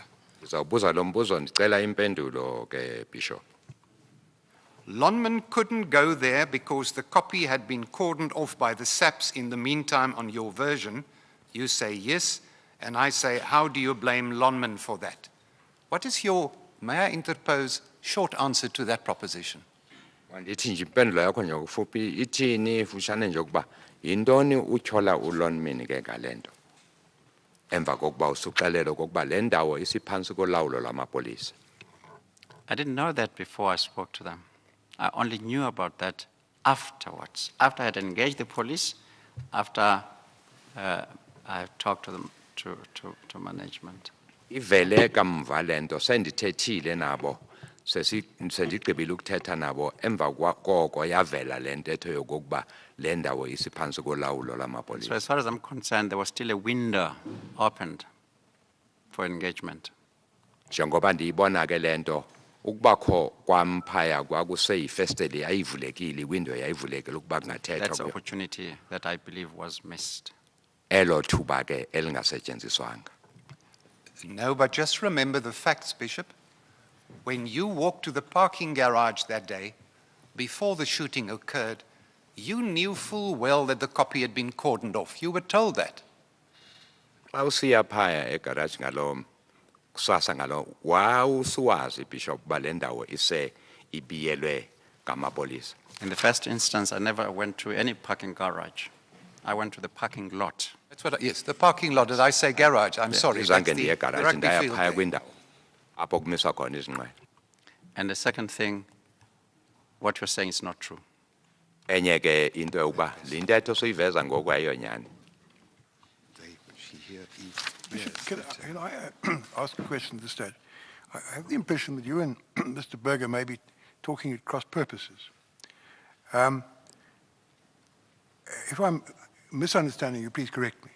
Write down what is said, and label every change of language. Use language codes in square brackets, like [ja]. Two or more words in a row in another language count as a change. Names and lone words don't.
[xh] Ndizawubuza lo mbuzo ndicela impendulo ke Bishop. [en] Lonman couldn't go there because the copy had been cordoned off by the SAPs in the meantime on your version. You say yes, and I say, how do you blame Lonman for that? What is your, may I interpose, short answer to that proposition? [xh] Ndithi nje impendulo yakho nje ufuphi ithini fushane nje ukuba yintoni utyhola uLonmin ke ngalento. Emva kokuba usuxelelo kokuba le ndawo isiphantsi kolawulo lamapolisa. [en] I didn't know that before I spoke to them. I only knew about that afterwards, after I had engaged the police, after I talked to them, to management. [xh] Ivele kamva lento sendithethile nabo sendigqibile ukuthetha nabo emva koko yavela le ntetho yokokuba le ndawo isiphantsi kolawulo [en] So [xh] lamapolisa. [en] as far as I'm concerned, there was still a window opened for engagement. [xh] Njengoba ndiyibona ke lento ukubakho kwamphaya kwakuseyifesteli yayivulekile iwindow yayivulekile ukuba [en] That's [xh] kungathethwa [en] the opportunity that I believe was missed. [xh] elo thuba ke elingasetyenziswanga. [en] No, but just remember the facts, Bishop. When you walked to the parking garage that day, before the shooting occurred, you knew full well that the copy had been cordoned off. You were told that. [xh] Xa usiya phaya egarage ngalo kusasa ngalo wawusuwazi Bishop uba le ndawo ise ibiyelwe ngamapolisa. [en] In the first instance, I never went to any parking garage. I went to the parking lot. That's what, yes, the parking lot, did I say garage? I'm sorry, that's [xh] Zange [en] the [xh] ndiye egarage [en] rugby [xh] ndaya [en] field [xh] phaya [en] there. [xh] kwindawo apho kumiswa khona izinqwelo. [en] And the second thing, what you're saying is not true. [xh] Enye ke into yokuba le ntetho soyiveza ngokwayo nyani. [en] Can I ask a question at this stage? I have the impression that you and Mr. Berger may be talking at cross purposes. If I'm misunderstanding you, please correct me.